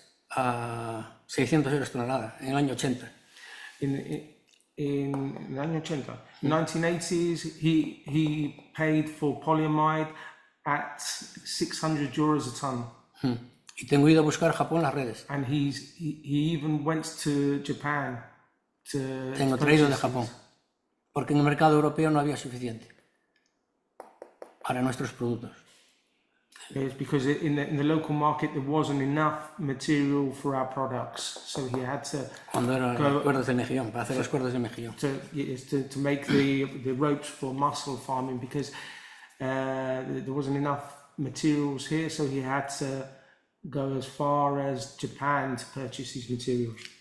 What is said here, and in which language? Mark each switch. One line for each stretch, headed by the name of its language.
Spanish: A 600 euros tonelada, en el año 80.
English: In the
Spanish: año 80,
English: 1980s, he paid for polyamide at 600 euros a ton.
Spanish: Y tengo ido a buscar Japón las redes.
English: And he even went to Japan to.
Spanish: Tengo traído de Japón, porque en el mercado europeo no había suficiente para nuestros productos.
English: It's because in the local market there wasn't enough material for our products, so he had to.
Spanish: Cuando eran las cuerdas de mejillón, para hacer las cuerdas de mejillón.
English: To make the ropes for mussel farming, because there wasn't enough materials here, so he had to go as far as Japan to purchase these materials.